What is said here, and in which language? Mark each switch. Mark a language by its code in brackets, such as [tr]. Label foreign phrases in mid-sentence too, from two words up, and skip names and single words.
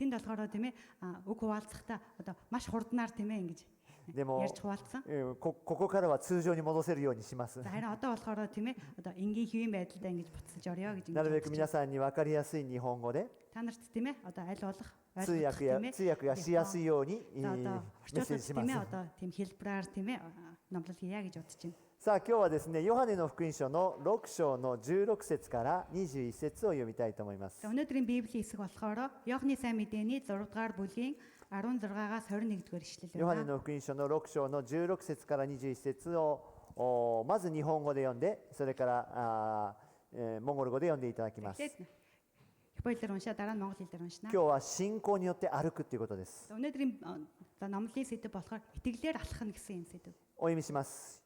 [ja] でもここからは通常に戻せるようにします。なるべく皆さんに分かりやすい日本語で通訳がしやすいようにメッセージします。さあ今日はですね、ヨハネの福音書の6章の16節から21節を読みたいと思います。 [mn] Өнөөдрийн Библийн хэсэг болохоор Иохны сайн мэдээний 6-р бүлгийн 16-аас 21-р ишлэл [ja] ヨハネの福音書の6章の16節から21節をまず日本語で読んで、それからモンゴル語で読んでいただきます。今日は信仰によって歩くということです。お読みします。